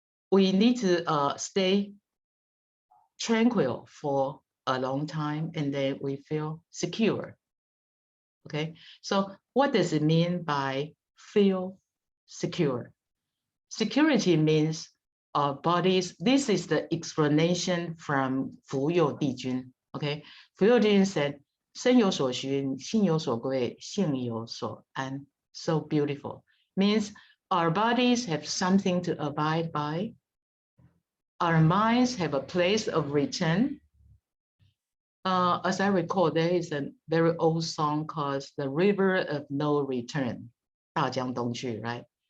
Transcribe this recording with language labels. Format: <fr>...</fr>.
<en>We need to stay tranquil for a long time, and then we feel secure. Okay, so what does it mean by feel secure? Security means our bodies. This is the explanation from 福佑帝君. Okay,</en> <zh>福佑帝君</zh> <en>said,</en> <zh>身有所循，心有所归，性有所安.</zh> <en>So beautiful. Means our bodies have something to abide by. Our minds have a place of return. As I recall, there is a very old song called The River of No Return, 大江东去, right?</en>